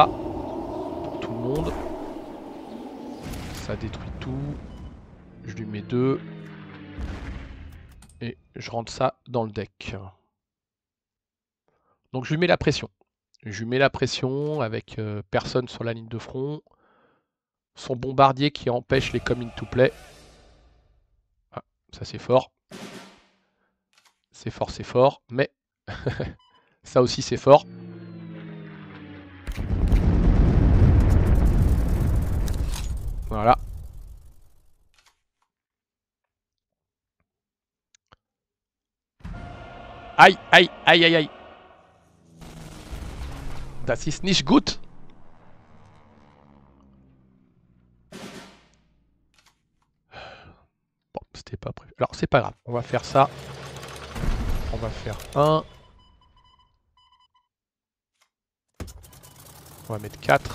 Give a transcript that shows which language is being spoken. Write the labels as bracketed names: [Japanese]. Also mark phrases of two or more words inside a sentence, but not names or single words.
[French] Pour tout le monde. Ça détruit tout. Je lui mets 2. Et je rentre ça dans le deck. Donc je lui mets la pression. Je lui mets la pression avec personne sur la ligne de front. Son bombardier qui empêche les [English] come in to play. [French] Ah, ça c'est fort. C'est fort. Mais ça aussi c'est fort. Voilà. Aïe. [German] Das ist nicht gut. [French] Bon, c'était pas prévu. Alors, c'est pas grave. On va faire ça. On va faire 1. On va mettre 4.